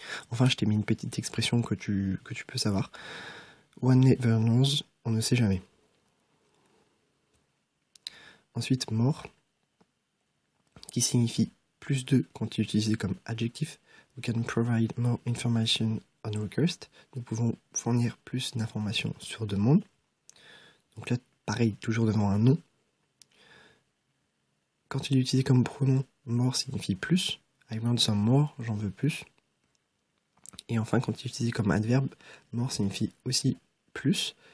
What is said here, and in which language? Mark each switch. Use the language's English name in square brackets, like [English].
[French] Enfin, je t'ai mis une petite expression que tu peux savoir. [English] One never knows, [French] on ne sait jamais. Ensuite, more, qui signifie plus de quand il est utilisé comme adjectif. [English] We can provide more information on request. [French] Nous pouvons fournir plus d'informations sur demande. Donc là, pareil, toujours devant un nom. Quand il est utilisé comme pronom, more signifie plus. [English] I want some more, [French] j'en veux plus. Et enfin, quand il est utilisé comme adverbe, more signifie aussi plus.